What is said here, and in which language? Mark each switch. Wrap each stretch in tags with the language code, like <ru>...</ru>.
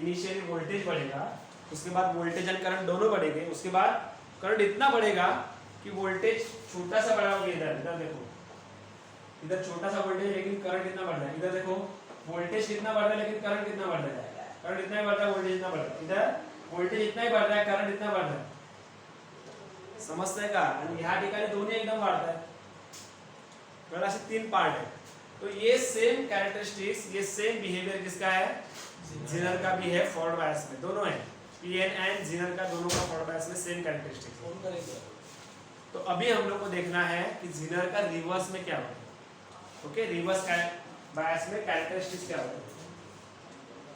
<hi>Initially voltage बढ़ेगा, उसके बाद वोल्टेज एंड करंट दोनों बढ़ेंगे, उसके बाद करंट इतना बढ़ेगा कि वोल्टेज छोटा सा बढ़ा होगा। इधर इधर देखो, इधर छोटा सा वोल्टेज लेकिन करंट कितना बढ़ रहा है। इधर देखो वोल्टेज कितना बढ़ रहा है लेकिन करंट कितना बढ़ रहा है, करंट इतना ही बढ़ रहा है, वोल्टेज इतना बढ़ रहा है। इधर वोल्टेज इतना ही बढ़ रहा है, करंट इतना बढ़ रहा है, समझते का।</hi> <mr>आणि ह्या ठिकाणी दोन्ही एकदम वाढत आहे, बघा असे तीन पार्ट है।</mr> <hi>तो ये सेम कैरेक्टरिस्टिक्स, ये सेम बिहेवियर किसका है, ज़ेनर का भी है फॉरवर्ड बायस में, दोनों है। पीएन एंड ज़ेनर का दोनों का फॉरवर्ड बायस में सेम कैरेक्टरिस्टिक्स है। तो अभी हम लोग को देखना है कि ज़ेनर का रिवर्स में क्या होता है। ओके, रिवर्स बायस में कैरेक्टरिस्टिक्स क्या होता है।</hi>